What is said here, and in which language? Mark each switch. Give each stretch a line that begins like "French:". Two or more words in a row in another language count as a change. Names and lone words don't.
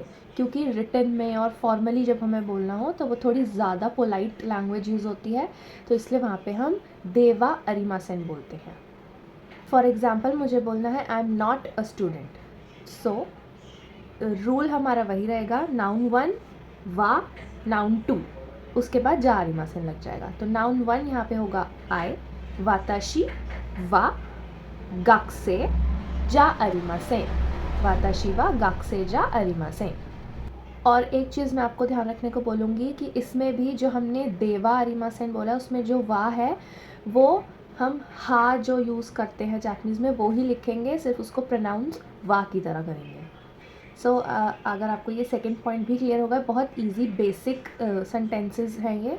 Hindi: क्योंकि रिटन में और फॉर्मली जब हमें बोलना हो तो वो थोड़ी ज़्यादा
English: polite language
Hindi: यूज़ होती है, तो इसलिए वहाँ पे हम
Japanese: ではありません
Hindi: बोलते हैं।
English: For example
Hindi: मुझे बोलना है,
English: I am not a student. So rule
Hindi: हमारा वही रहेगा, नाउन 1 वा नाउन 2, उसके बाद
Japanese: じゃありません
Hindi: लग जाएगा। तो नाउन 1 यहाँ पे होगा आई,
Japanese: 私は学生じゃありません、私は学生じゃありません.
Hindi: और एक चीज़ मैं आपको ध्यान रखने को बोलूँगी कि इसमें भी जो हमने
Japanese: ではありません
Hindi: बोला, उसमें जो वा है वो हम हा जो यूज़ करते हैं जापानीज़ में वो ही लिखेंगे, सिर्फ उसको प्रोनाउंस वा की तरह करेंगे। सो अगर आपको ये
English: second point
Hindi: भी क्लियर होगा, बहुत
English: easy basic sentences
Hindi: हैं ये।